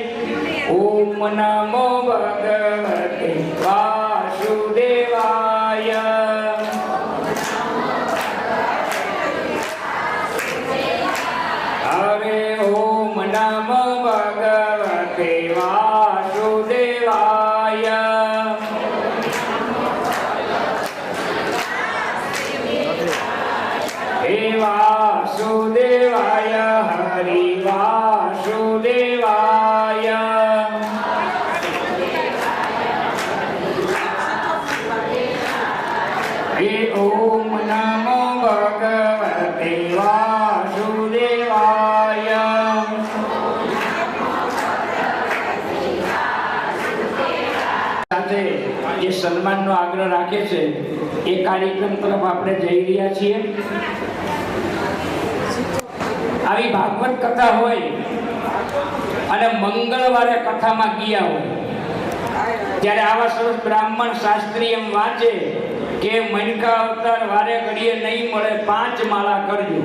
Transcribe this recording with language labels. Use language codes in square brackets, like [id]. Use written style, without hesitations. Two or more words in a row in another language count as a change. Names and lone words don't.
[sa] ओम नमो भगवते वासुदेवाय। હવે ओम नमो भगवते वासुदेवाय। हे वासुदेवाय हरि वासुदेवाय। हे ओम नमो भगवते वासुदेवाय। [gu] જે સન્માનનો આગ્રહ રાખે છે એ કાર્યક્રમ તરફ આપણે જઈ રહ્યા છીએ. આવી ભાગવત કથા હોય અને મંગળવારે કથામાં ગયા હોય ત્યારે આવા સરસ બ્રાહ્મણ શાસ્ત્રી એમ વાંચે કે મણકા અવતાર વારે ઘડીએ નહીં મળે 5 માળા કરજો.